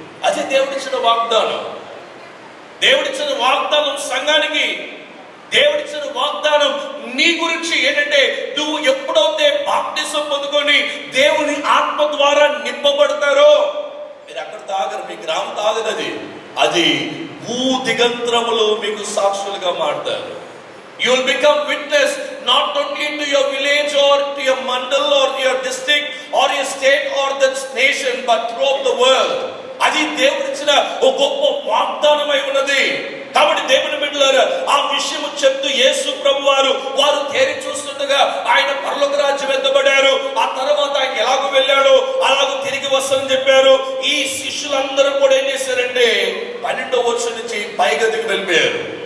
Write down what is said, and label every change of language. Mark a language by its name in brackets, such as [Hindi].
[Telugu] అది దేవుడిచ్చిన వాగ్దానం. దేవుడిచ్చిన వాగ్దానం సంఘానికి, దేవుడిచ్చిన వాగ్దానం నీ గురించి ఏంటంటే, నువ్వు ఎప్పుడైతే బాప్టిజం పొందుకొని దేవుని ఆత్మ ద్వారా నింపబడతారో, మీరు అక్కడ తాగరు, మీ గ్రామం తాగదు. అది భూ దిగంతరములు మీకు సాక్షులుగా మారుతారు. [English] You will become witness not only to your village or to your mandal or to your district or your state or the nation, but throughout the world. [Telugu] అది దేవుడిచ్చిన ఒక గొప్ప వాగ్దానమై ఉన్నది. కాబట్టి దేవుని బిడ్డలారా, ఆ విషయం చెప్తూ యేసు ప్రభు వారు తేరి చూస్తుండగా ఆయన పరలోక రాజ్యం ఎత్తబడారు. ఆ తర్వాత ఆయన ఎలాగో వెళ్ళాడో అలాగూ తిరిగి వస్తానని చెప్పారు. ఈ శిష్యులందరూ కూడా ఏం చేశారంటే 12వ వచనం నుంచి పై గదికి వెళ్ళిపోయారు.